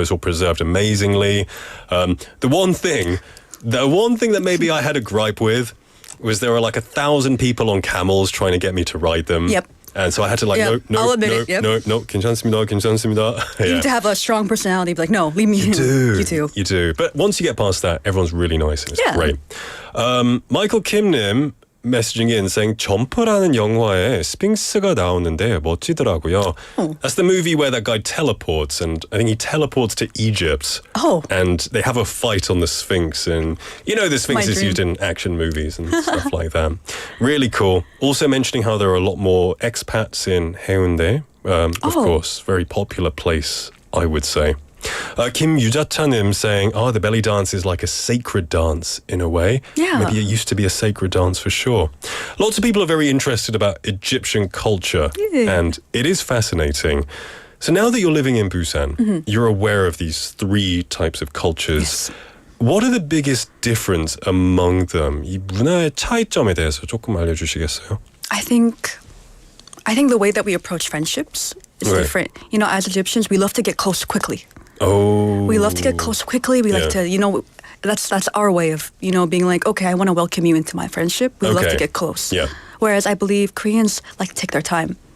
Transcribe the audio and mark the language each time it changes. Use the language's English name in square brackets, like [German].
[English] It's all preserved amazingly. The one thing that maybe I had a gripe with was there were 1,000 people on camels trying to get me to ride them. Yep. And so I had to I'll admit it. Yep. no, [Korean] 괜찮습니다. [English] You need to have a strong personality. Be no, leave me. You do. But once you get past that, everyone's really nice and it's great. [Korean] Michael Kim님 [English] messaging in saying [Korean] 점프라는 영화에 스핑크스가 나오는데 멋지더라고요. [English] That's the movie where that guy teleports, and I think he teleports to Egypt. And they have a fight on the Sphinx, and the Sphinx is used in action movies and stuff like that. Really cool. Also mentioning how there are a lot more expats in Haeundae. Of course, very popular place, I would say. Kim Yujachanim saying, the belly dance is like a sacred dance in a way. Yeah. Maybe it used to be a sacred dance for sure. Lots of people are very interested about Egyptian culture, and it is fascinating. So now that you're living in Busan, you're aware of these three types of cultures. Yes. What are the biggest difference among them? [Korean] 이 문화의 차이점에 대해서 조금 알려주시겠어요? [English] I think the way that we approach friendships is different. As Egyptians, we love to get close quickly. We love to get close quickly. We like to, that's our way of, being okay, I want to welcome you into my friendship. We love to get close. Yeah. Whereas I believe Koreans like to take their time.